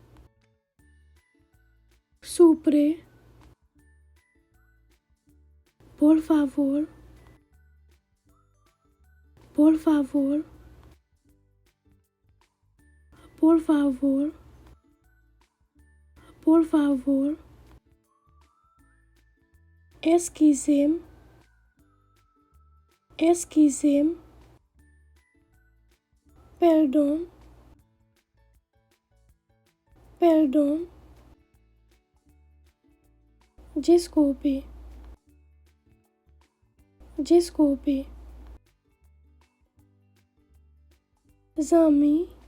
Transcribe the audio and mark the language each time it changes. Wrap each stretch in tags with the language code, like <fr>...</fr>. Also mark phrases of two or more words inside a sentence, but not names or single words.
<pt>Supre. Por favor. Por favor. Por favor. Por favor.</pt> <fr>Excusez-moi. Excusez-moi.</fr> <pt>Perdão. Perdão. Desculpe. Desculpe. Zami.</pt>